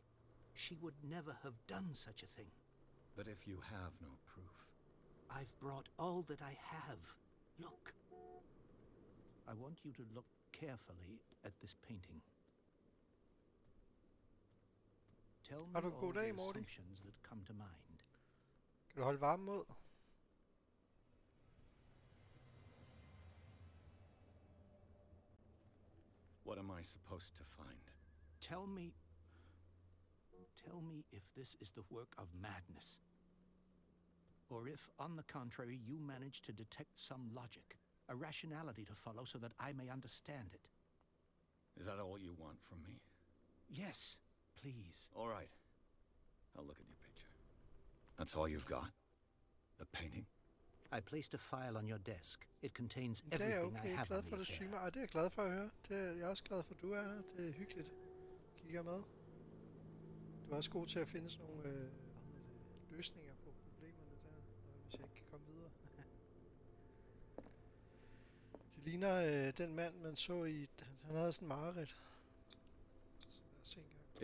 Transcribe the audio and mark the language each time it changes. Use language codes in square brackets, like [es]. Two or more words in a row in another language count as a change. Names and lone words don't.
[en] She would never have done such a thing. But if you have no proof... I've brought all that I have. Look. I want you to look carefully at this painting. Tell me [da] Har du en [en] all [da] god [en] the [da] dag, Morty? [en] assumptions that come to mind. [da] Kan du holde varmen mod? [en] What am I supposed to find? Tell me if this is the work of madness. Or if, on the contrary, you manage to detect some logic, a rationality to follow so that I may understand it. Is that all you want from me? Yes, please. All right. I'll look at your picture. That's all you've got? The painting? I placed a file on your desk. It contains [da] Det er jeg [en] everything I [da] okay. [en] have [da] Glad [en] on [da] for, [en] the [da] at du [en] affair. [da] streamer. Ej, det er jeg glad for at høre. Jeg er også glad for, at du er her. Det er hyggeligt. Kigger med. Du er også god til at finde sådan nogle løsninger på problemerne der, hvis jeg ikke kan komme videre. Det ligner den mand, man så i... Han havde sådan en mareridt. Så lad os se en gang.